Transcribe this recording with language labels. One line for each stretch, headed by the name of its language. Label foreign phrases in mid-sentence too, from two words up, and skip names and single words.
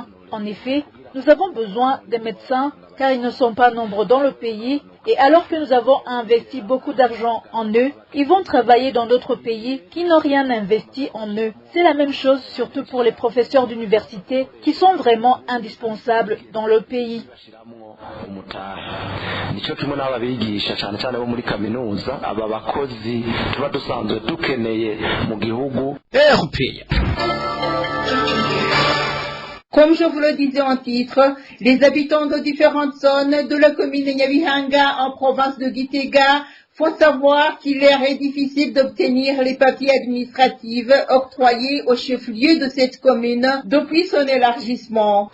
French: En effet, nous avons besoin des médecins car ils ne sont pas nombreux dans le pays et alors que nous avons investi beaucoup d'argent en eux, ils vont travailler dans d'autres pays qui n'ont rien investi en eux. C'est la même chose surtout pour les professeurs d'université qui sont vraiment indispensables dans le pays.
Kinyarwanda: Nico kimwe n'ababigisha cyane cyane bo muri kaminuza aba bakozi tuba dusanzwe dukeneye mu gihugu
French: RPA. Comme je vous le disais en titre, les habitants de différentes zones de la commune de Nyabihanga en province de Gitega font savoir qu'il leur est difficile d'obtenir les papiers administratifs octroyés au chef-lieu de cette commune depuis son élargissement.